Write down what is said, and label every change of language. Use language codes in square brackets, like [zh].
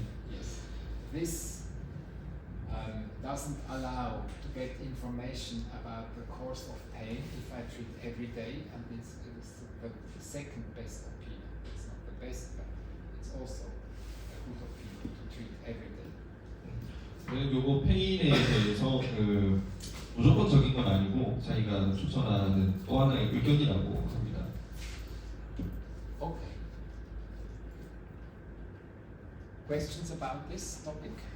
[en] Yes, this doesn't allow to get information about the course of pain if I treat every day, and it's the second best opinion. It's not the best, but it's also a good opinion to treat every day. [ko] 요거 페인에 대해서 그 무조건적인 건 아니고 자기가 추천하는 또 하나의 의견이라고 합니다. [en] Okay. Questions about this topic?